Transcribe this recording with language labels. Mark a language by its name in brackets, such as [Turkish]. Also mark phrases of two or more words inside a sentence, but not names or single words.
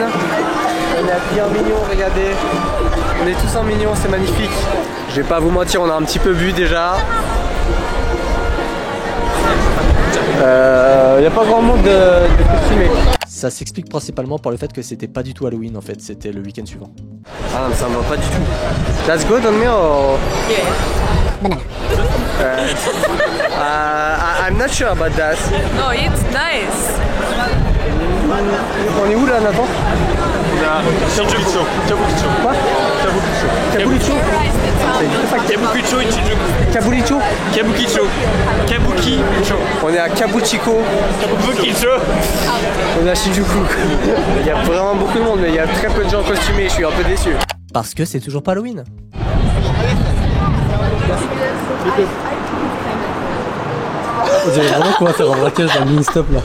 [French] On est bien mignons, regardez. On est tous en mignons, c'est magnifique. Je vais pas vous mentir, on a un petit peu bu déjà. Y a pas grand monde de costumés. Ça s'explique principalement par le fait que c'était pas du tout Halloween en fait, c'était le week-end suivant. Ah non, mais ça me va pas du tout. [English] That's good on me or... I'm not sure about that. No, it's nice. [French] On est où là, Nathan? Kabukicho. Quoi? Kabukicho. Kabukicho et Shinjuku. Kabukicho. Kabukicho. Kabukicho. On est à Kabukicho. Kabukicho. On est à Shinjuku. Il y a vraiment beaucoup de monde, mais il y a très peu de gens costumés, je suis un peu déçu. Parce que c'est toujours pas Halloween. On dirait vraiment qu'on va faire un braquage dans le mini-stop là.